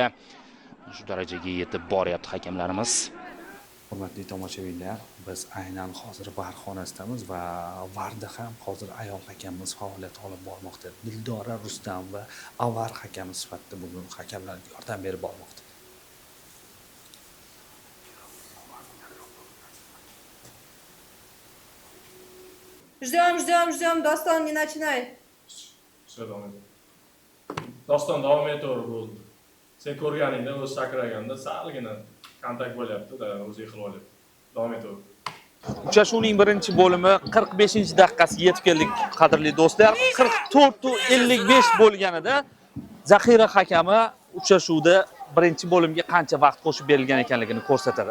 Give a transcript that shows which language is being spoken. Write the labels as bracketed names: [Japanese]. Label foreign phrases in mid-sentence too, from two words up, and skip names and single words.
[Uzbek] Shu darajaga yetib boryapti hakamlarimiz. Hurmatli tomoshabinlar, biz aynan hozir VAR xonasidamiz va VARda ham hozir ayol hakamimiz faoliyat olib bormoqda. Dildora Rustamova VAR hakami sifatida bugun hakamlarga yordam berib bormoqda. [Russian] Ждем, Doston, не начинай. Все, [Uzbek] Doston davom etaver bo'ldi. Sen ko'rganingda o'z sakraganda salgina kontakt bo'lyapti-da, o'zi yiqilib olyapti. Davom etaver. Uchrashuvning birinchi bo'limi 45-daqiqasiga yetib keldik, qadrli do'stlar. 44:55 bo'lganida zaxira hakami uchrashuvda birinchi bo'limga qancha vaqt qo'shib berilgan ekanligini ko'rsatadi.